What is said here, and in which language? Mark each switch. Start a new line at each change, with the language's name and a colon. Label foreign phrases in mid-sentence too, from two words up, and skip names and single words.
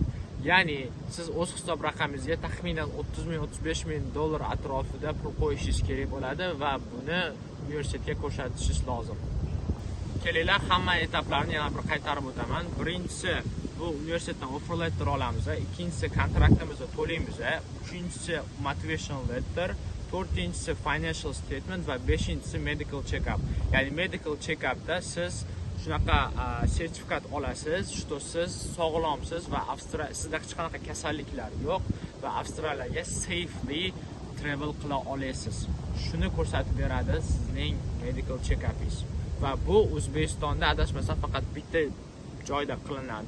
Uzbek: Ya'ni siz o'z hisob raqamingizga taxminan $30,000-$35,000 atrofida pul qo'yishingiz kerak bo'ladi va buni universitetga ko'rsatishingiz lozim. Kelinglar, hamma etaplarni yana bir qaytarib o'taman. Birinchisi bu universitetdan
English: offer letter
Uzbek: olamiz, ikkinchisi kontraktimizni to'laymiz, uchinchisi
English: motivation letter,
Uzbek: to'rtinchisi
English: financial statement
Uzbek: va beshinchisi
English: medical check-up.
Uzbek: Ya'ni
English: medical check-upda
Uzbek: siz shunaqa sertifikat olasiz, что siz sog'lomsiz va sizda hech qanaqa kasalliklar yo'q va Avstraliyaga
English: safely travel
Uzbek: qila olasiz. Shuni ko'rsatib beradi sizning
English: medical check-upingiz.
Uzbek: Va bu O'zbekistonda adashmasam faqat bitta joyda qilinadi.